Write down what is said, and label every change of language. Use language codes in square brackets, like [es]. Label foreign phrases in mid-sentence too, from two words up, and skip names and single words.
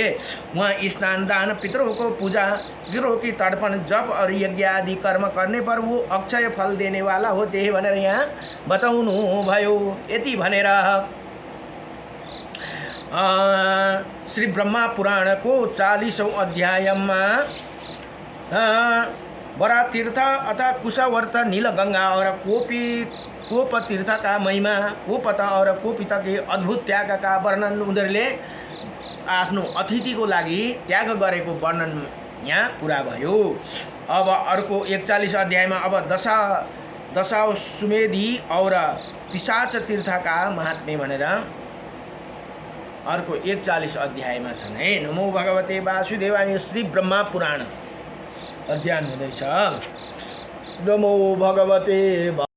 [hi] वहाँ स्नान दान, पितरों को पूजा, पितरों की तर्पण, जप और यज्ञ आदि कर्म करने पर वो अक्षय फल देने वाला होते हैं [ne] भनेर यहाँ बताउनु भयो। यति भनेर श्री ब्रह्मा पुराण को 40औं अध्यायमा बरा तीर्थ अथवा कुशवर्त, [hi] नीलगंगा और कोप तीर्थ का महिमा, कोपत और कोपित के अद्भुत त्याग का वर्णन [ne] उनीहरूले आफ्नो अतिथिको लागि त्याग गरेको वर्णन यहाँ पुरा भयो। अब अर्को 41 अध्यायमा अब दशा [hi] सुमेधी और पिशाच तीर्थ का महात्म्य [ne] भनेर अर्को 41 अध्यायमा छन् है। [sa] नमो भगवते वासुदेवाय। [ne] श्री ब्रह्मा पुराण अध्ययन हुँदैछ। [sa] नमो भगवते